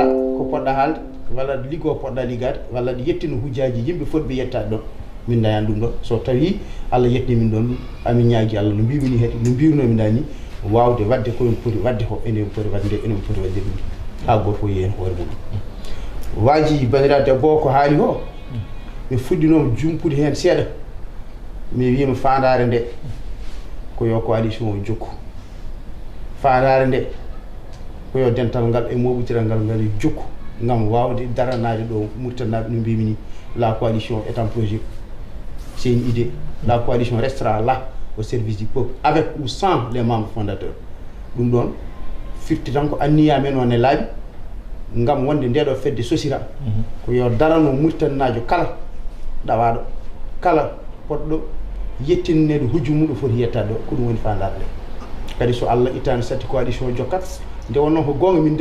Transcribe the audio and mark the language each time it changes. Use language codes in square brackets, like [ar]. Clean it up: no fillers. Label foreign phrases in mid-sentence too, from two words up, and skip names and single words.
[ff] ko poɗɗa haalde walla aɗa liggo poɗɗa liggade walla aɗa yettina hujjaji yimɓe fotɓe yettade ɗon min dayani ɗum ɗon so tawi Allah yettini min ɗon amin ñaagui Allah no mbimini heeɗi no mbirnomi dani wawde wadde koyen poti wadde ko enen poti wadde nde enen poti wadde ɗum ha goto fof yeehen hoore muɗum waji bandiraɓe debbo ko haali o mi fuɗɗinoma jumpude hen seeɗa mi wima fandare nde ko yo coalition o jokku fandare nde ko yo dental ngal e moɓitiral ngal ngal jokku gam wawde daranade ɗo murtannaɓe no mbimi ni [fr] la coalition est en projet c'est une idée la coalition restera là au service du peuple avec ou sans les membres fondateurs [ff] ɗum ɗon firti tan ko anniya men on e laaɓi gam wonde ndeɗo fedde social ko yo darano murtannajo kala ɗawaɗo kala poɗɗo yettinnede hujju mum ɗo foti yettade ɗo ko ɗum woni fandare nde kadi so Allah ittani satti coalition jokkat nde wonno ko gonga min